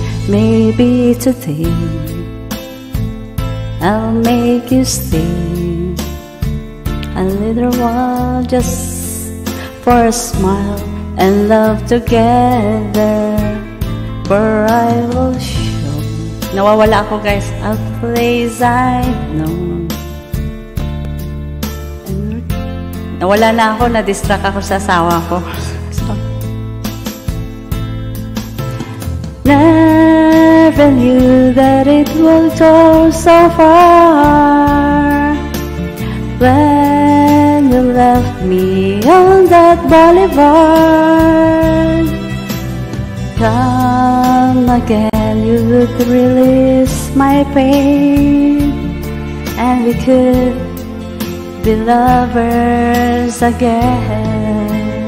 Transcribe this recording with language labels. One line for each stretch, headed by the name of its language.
English: Maybe today I'll make you stay a little while, just for a smile and love together. For I will show,
Filipino: nawawala ako guys,
English: a place I know.
Filipino: Nawala na ako, na-distract ako sa asawa ko.
English: Never knew that it will go so far. When you left me on that boulevard, come again, you would release my pain, and we could be lovers again.